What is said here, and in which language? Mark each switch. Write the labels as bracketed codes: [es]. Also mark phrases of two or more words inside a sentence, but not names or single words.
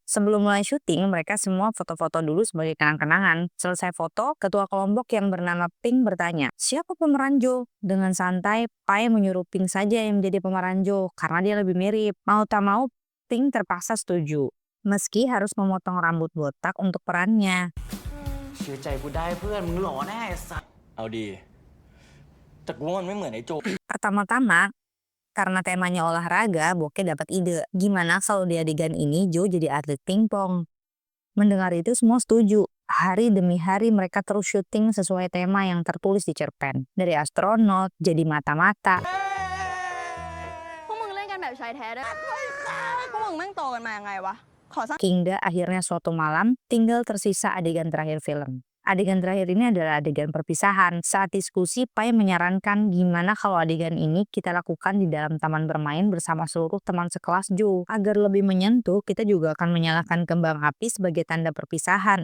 [id] Sebelum mulai syuting, mereka semua foto-foto dulu sebagai kenang-kenangan. Selesai foto, ketua kelompok yang bernama Pink bertanya, "Siapa pemeran Jo?" Dengan santai, Pai menyuruh Pink saja yang menjadi pemeran Jo, karena dia lebih mirip. Mau tak mau, Pink terpaksa setuju. Meski harus memotong rambut botak untuk perannya. [th] เชื่อใจกูได้เพื่อนมึงหล่อแน่ไอ้สัสเอาดีแต่กูว่ามันไม่เหมือนไอ้โจ [id] Pertama-tama, karena temanya olahraga, Boke dapat ide. Gimana kalau di adegan ini Jo jadi atlet pingpong? Mendengar itu semua setuju. Hari demi hari mereka terus syuting sesuai tema yang tertulis di cerpen. Dari astronot, jadi mata-mata, [th] พวกมึงเล่นกันแบบชายแท้ด้วยพวกมึงแม่งโตกันมายังไงวะ ขอสัก [id] hingga akhirnya suatu malam tinggal tersisa adegan terakhir film. Adegan terakhir ini adalah adegan perpisahan. Saat diskusi, Pai menyarankan gimana kalau adegan ini kita lakukan di dalam taman bermain bersama seluruh teman sekelas Jo. Agar lebih menyentuh, kita juga akan menyalakan kembang api sebagai tanda perpisahan.